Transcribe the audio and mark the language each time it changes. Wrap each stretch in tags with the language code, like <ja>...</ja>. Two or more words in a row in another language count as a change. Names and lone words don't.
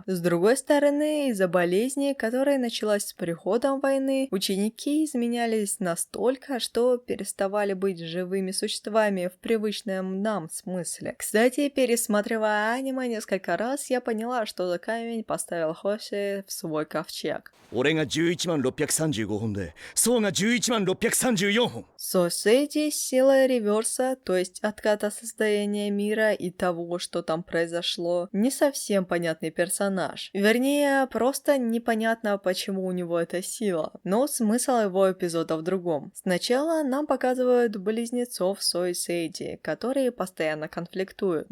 <ru>С другой стороны, из-за болезни, которая началась с приходом войны, ученики изменялись настолько, что переставали быть живыми существами в привычном нам смысле. Кстати, пересматривая аниме несколько раз, я поняла, что за камень поставил Хоши в свой ковчег.</ru> <ja>俺が11万635本で、そうが11万634本。</ja> <ru>Сосети с силой реверса, то есть отката состояния мира и того, что там произошло, не совсем понятный персонаж. Вернее, просто непонятно, почему у него эта сила. Но смысл его эпизода в другом. Сначала нам показывают близнецов Со и Сейди, которые постоянно конфликтуют.</ru>